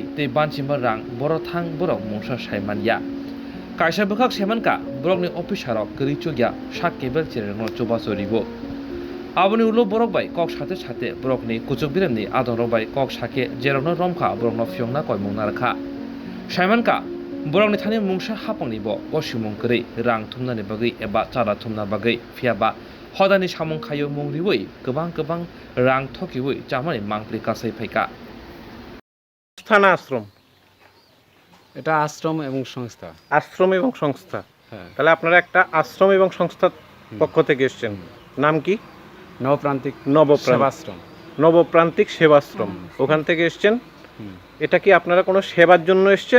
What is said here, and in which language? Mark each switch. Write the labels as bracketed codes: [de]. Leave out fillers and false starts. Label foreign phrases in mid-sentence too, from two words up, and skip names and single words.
[trp] ते बानसिमबा रां बर थां बरक मुंसा सायमानिया कायसा बखाक सेमनका बरकनि अफिसारक गरिचुगिया sak केबल चेरेनो चोबासरिबो आबनि उलो बरक बाय कक साथे साथे बरकनि कुचुक बिरेमनि आदर बाय कक साके जेरावनो रमखा बरकनो फियंना कयमुं नारखा सायमानका बरकनि थानि मुंसा हापंनिबो गसिमुंकरै रां थुमनानि बागै एबा चादा थुमना बागै फियाबा हदानि सामुं खायो मुंरिबै गोबां रां थकिबै चामानि मांप्रि कासै फाइका [bn] থানা আশ্রম এটা আশ্রম এবং সংস্থা। আশ্রম এবং সংস্থা। হ্যাঁ, তাহলে আপনারা একটা আশ্রম এবং সংস্থার পক্ষ থেকে এসেছেন। নাম কি? নবপ্রান্তিক সেবাশ্রম। নবপ্রান্তিক সেবাশ্রম। ওখান থেকে এসেছেন। এটা কি আপনারা কোনো সেবার জন্য এসেছেন?